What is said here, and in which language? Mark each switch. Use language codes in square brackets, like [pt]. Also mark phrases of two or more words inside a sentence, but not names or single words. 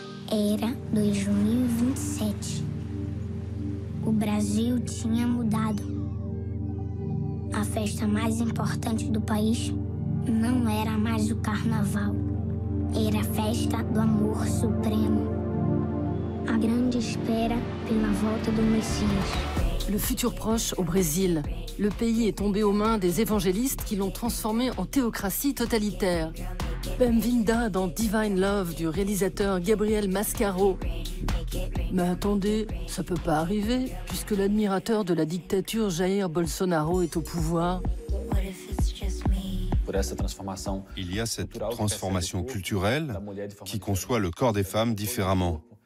[pt] Era 2027. O Brasil tinha mudado. A festa mais importante do país não era mais o carnaval. Era a festa do amor supremo. A grande espera pela volta do Messias. [fr] Le futur proche au Brésil. Le pays est tombé aux mains des évangélistes qui l'ont transformé en théocratie totalitaire. Bem-vinda dans Divine Love du réalisateur Gabriel Mascaro. Mais attendez, ça peut pas arriver, puisque l'admirateur de la dictature Jair Bolsonaro est au pouvoir. Il y a cette transformation culturelle qui conçoit le corps des femmes différemment.